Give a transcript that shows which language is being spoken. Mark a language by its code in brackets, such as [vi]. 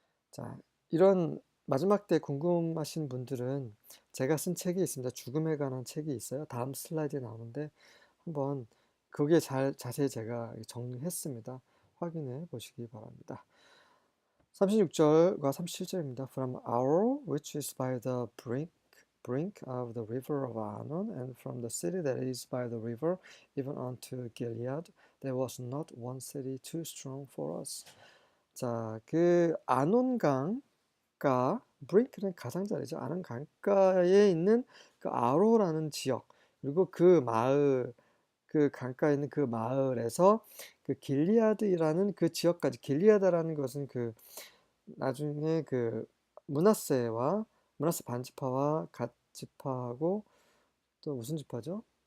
[ko] 자, 이런 마지막 때 궁금하신 분들은 제가 쓴 책이 있습니다. 죽음에 관한 책이 있어요. 다음 슬라이드에 나오는데 한번 그게 자세히 제가 정리했습니다. 확인해 보시기 바랍니다. 36절과 37절입니다. [en] From Aroer, which is by the brink of the river of Arnon, and from the city that is by the river, even unto Gilead, there was not one city too strong for us. [ko] 자, 그 아논강가, 브링크는 가상자리죠. 아논 강가에 있는 그 아로라는 지역, 그리고 그 마을, 그 강가에 있는 그 마을에서 그 길리아드라는 그 지역까지, 길리아드라는 것은 그 나중에 그 문하세 반지파와 갓 지파하고 또 무슨 지파죠?